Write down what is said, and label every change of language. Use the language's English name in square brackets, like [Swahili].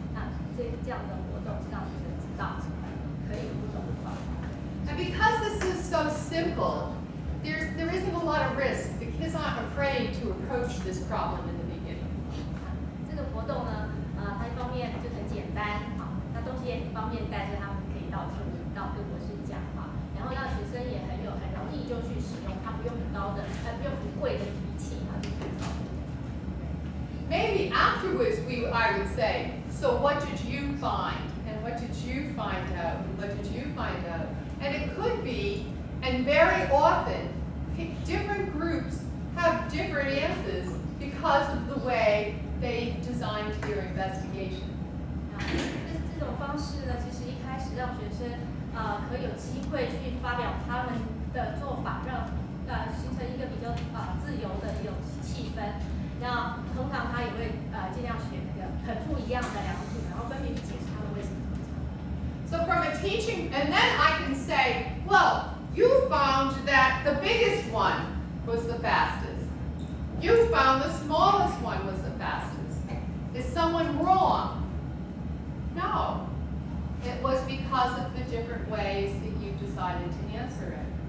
[Chinese] 那这样的活动让学生知道可以有不同的方法。 [English] And because this is so simple, there isn't a lot of risk. The kids aren't afraid to approach this problem in the beginning. [Chinese] 这个活动呢，它一方面就很简单，那东西也很方便带，所以他们可以到处到各国去讲话，然后让学生也很容易就去使用，它不用很高的，不用很贵的仪器，它就可以操作。 [English] Maybe afterwards I would say, so what did you find? And what did you find out? And what did you find out? And it could be, and very often, different groups have different answers because of the way they designed their investigation. [Chinese] 这种方式呢，其实一开始让学生可以有机会去发表他们的做法，让形成一个比较自由的一种气氛。那通常他也会尽量选那个很不一样的两组，然后分别去解释他们为什么。 [English] So from a teaching, and then I can say, well, you found that the biggest one was the fastest. You found the smallest one was the fastest. Is someone wrong? No. It was because of the different ways that you decided to answer it.